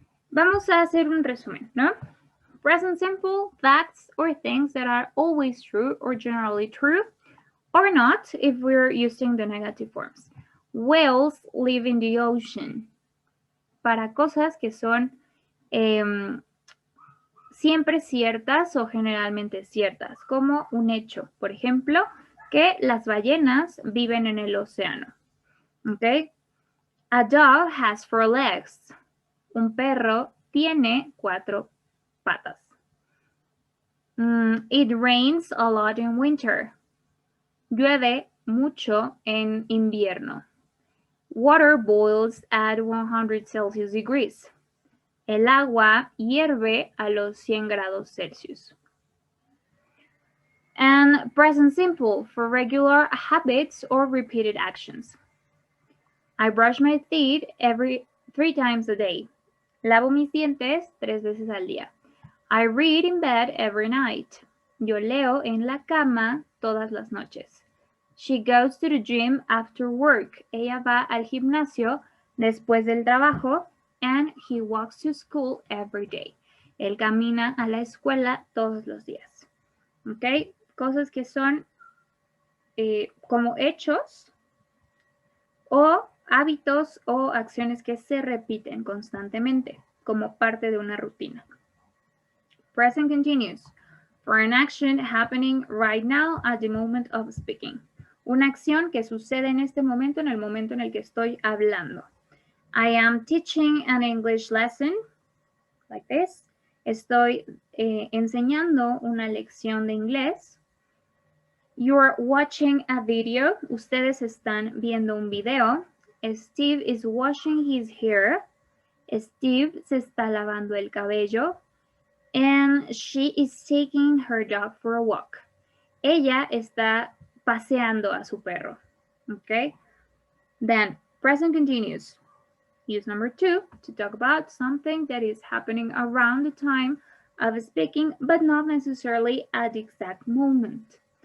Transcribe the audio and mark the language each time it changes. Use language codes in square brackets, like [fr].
[es] Vamos a hacer un resumen, ¿no? [en] Present simple, facts or things that are always true or generally true, or not if we're using the negative forms. Whales live in the ocean. [es] Para cosas que son siempre ciertas o generalmente ciertas, como un hecho. Por ejemplo, que las ballenas viven en el océano. [en] ¿Ok? A dog has 4 legs. [es] Un perro tiene 4 patas. [en] It rains a lot in winter. [es] Llueve mucho en invierno. [en] Water boils at 100 Celsius degrees. [es] El agua hierve a los 100 grados Celsius. [en] And present simple for regular habits or repeated actions. I brush my teeth 3 times a day. [es] Lavo mis dientes 3 veces al día. [en] I read in bed every night. [es] Yo leo en la cama todas las noches. [en] She goes to the gym after work. [es] Ella va al gimnasio después del trabajo. [en] And he walks to school every day. [es] Él camina a la escuela todos los días. ¿Ok? Cosas que son como hechos o hábitos o acciones que se repiten constantemente como parte de una rutina. [en] Present continuous. For an action happening right now at the moment of speaking. [es] Una acción que sucede en este momento, en el momento en el que estoy hablando. [en] I am teaching an English lesson, like this. [es] Estoy enseñando una lección de inglés. [en] You're watching a video. [es] Ustedes están viendo un video. [en] Steve is washing his hair. [es] Steve se está lavando el cabello. [en] And she is taking her dog for a walk. [es] Ella está paseando a su perro. [en] Okay? Then, present continuous. Use number 2 to talk about something that is happening around the time of speaking, but not necessarily at the exact moment.